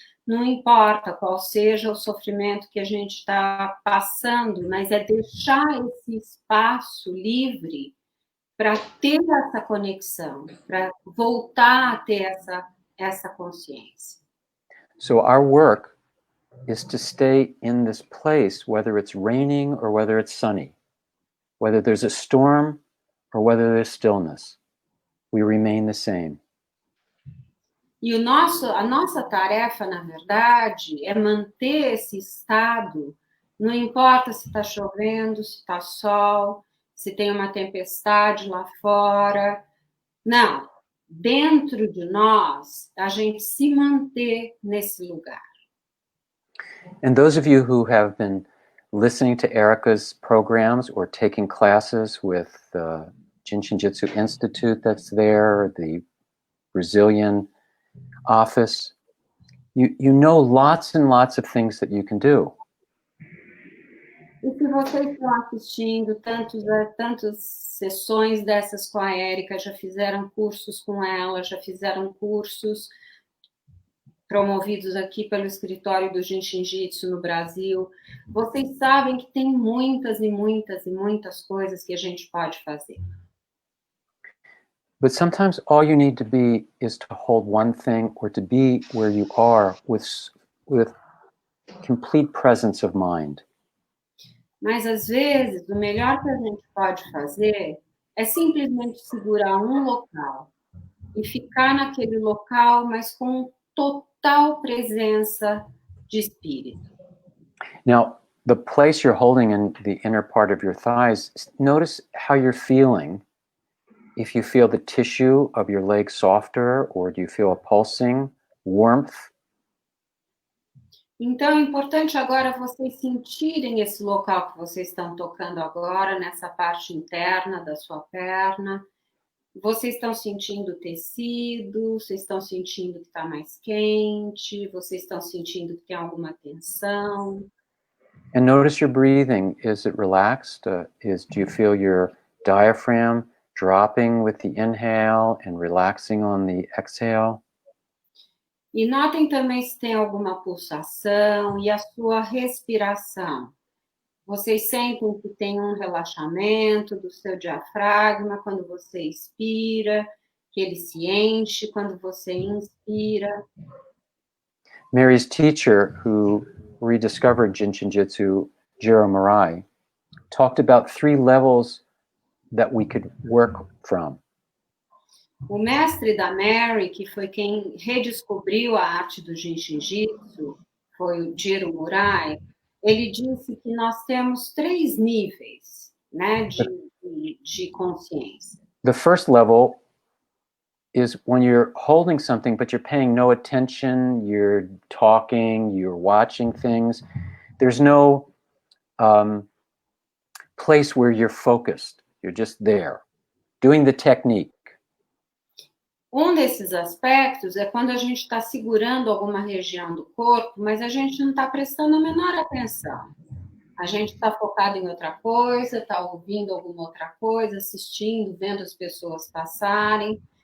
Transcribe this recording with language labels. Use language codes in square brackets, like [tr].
[pt] Não importa qual seja o sofrimento que a gente está passando, mas é deixar esse espaço livre para ter essa conexão, para voltar a ter essa consciência. [en] So our work is to stay in this place, whether it's raining or whether it's sunny, whether there's a storm or whether there's stillness. We remain the same. [pt] E a nossa tarefa, na verdade, é manter esse estado, não importa se está chovendo, se está sol, se tem uma tempestade lá fora. Não, dentro de nós, a gente se manter nesse lugar. [en] And those of you who have been listening to Erica's programs or taking classes with the Jin Shin Jyutsu Institute that's there, the Brazilian office, you know lots and lots of things that you can do. [pt] E se vocês estão assistindo tantas sessões dessas com a Érica, já fizeram cursos com ela, já fizeram cursos promovidos aqui pelo escritório do Jin Shin Jyutsu no Brasil, vocês sabem que tem muitas e muitas e muitas coisas que a gente pode fazer. [en] But sometimes all you need to be is to hold one thing or to be where you are with complete presence of mind. [pt] Mas às vezes o melhor que a gente pode fazer é simplesmente segurar um local e ficar naquele local, mas com total presença de espírito. [en] Now, the place you're holding in the inner part of your thighs, notice how you're feeling. If you feel the tissue of your leg softer, or do you feel a pulsing, warmth? [pt] Então, é importante agora vocês sentirem esse local que vocês estão tocando agora, nessa parte interna da sua perna. Vocês estão sentindo o tecido, vocês estão sentindo que está mais quente, vocês estão sentindo que tem alguma tensão. [en] And notice your breathing. Is it relaxed? Do you feel your diaphragm dropping with the inhale and relaxing on the exhale? [pt] E notem também se tem alguma pulsação e a sua respiração. Vocês sentem que tem um relaxamento do seu diafragma quando você expira, que ele se enche quando você inspira. [en] Mary's teacher, who rediscovered Jin Shin Jyutsu, Jiro Murai, talked about 3 levels that we could work from. [pt] O mestre da Mary, que foi quem redescobriu a arte do Jin Shin Jyutsu, foi o Jiro Murai, ele disse que nós temos 3 níveis, né, de consciência. [en] The first level is when you're holding something, but you're paying no attention, you're talking, you're watching things. There's no place where you're focused. You're just there, doing the technique. [pt] Desses aspectos é quando a gente está segurando alguma região do corpo, mas a gente não está prestando a menor atenção. A gente está focado em outra coisa, está ouvindo alguma outra coisa, assistindo, vendo as pessoas passarem.